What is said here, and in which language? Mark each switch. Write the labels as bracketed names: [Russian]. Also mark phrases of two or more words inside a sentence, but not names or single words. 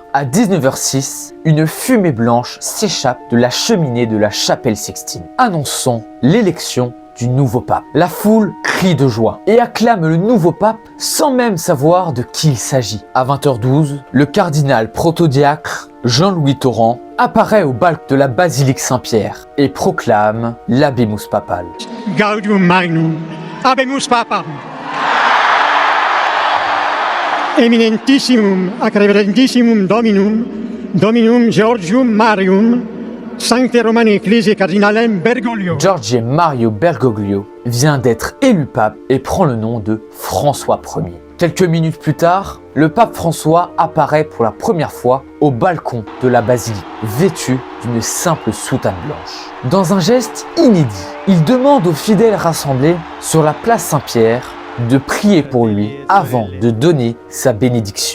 [French] À 19h06, une fumée blanche s'échappe de la cheminée de la chapelle Sixtine, annonçant l'élection du nouveau pape. La foule crie de joie et acclame le nouveau pape sans même savoir de qui il s'agit. À 20h12, le cardinal protodiacre Jean-Louis Torrent apparaît au balcon de la basilique Saint-Pierre et proclame l' [Latin] Habemus papal. Gaudium Magnum, Habemus Papam. Eminentissimum ac reverentissimum Dominum Georgium Marium, Sancte Romani Ecclesiae Cardinalem Bergoglio. [French] Giorgio Mario Bergoglio vient d'être élu pape et prend le nom de François Ier. Quelques minutes plus tard, le pape François apparaît pour la première fois au balcon de la basilique, vêtu d'une simple soutane blanche. Dans un geste inédit, il demande aux fidèles rassemblés sur la place Saint-Pierre de prier pour lui avant de donner sa bénédiction.